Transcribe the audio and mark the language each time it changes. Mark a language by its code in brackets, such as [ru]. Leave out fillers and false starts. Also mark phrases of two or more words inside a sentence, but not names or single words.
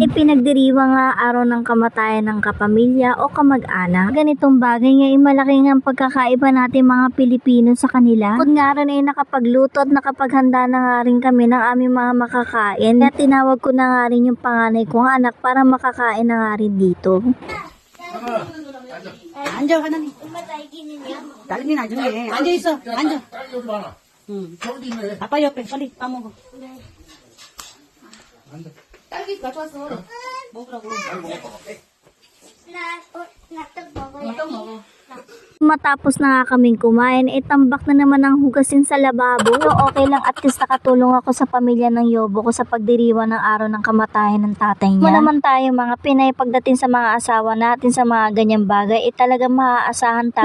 [tl] Pinagdiriwa nga araw ng kamatayan ng kapamilya o kamag-anak. Ganitong bagay nga malaki nga ang pagkakaiba natin mga Pilipino sa kanila. Kung nga rin nakapagluto at nakapaghanda na nga rin kami ng aming mga makakain. Kaya tinawag ko na nga rin yung panganay kong anak para makakain na nga rin dito. [ko] 앉아 하나님. 딸기 나중에 앉아 있어. 앉아. 아빠 옆에 빨리 밥 먹어. 딸기 가져왔어. 먹으라고. 나떡 먹어. [tl] Matapos na nga kaming kumain, tambak na naman ang hugasin sa lababo. [en] So okay [tl] lang, at least nakatulong ako sa pamilya ng yobo ko sa pagdiriwa ng araw ng kamatayan ng tatay niya. Naman tayo mga Pinay, pagdating sa mga asawa natin sa mga ganyang bagay, talagang maaasahan tayo.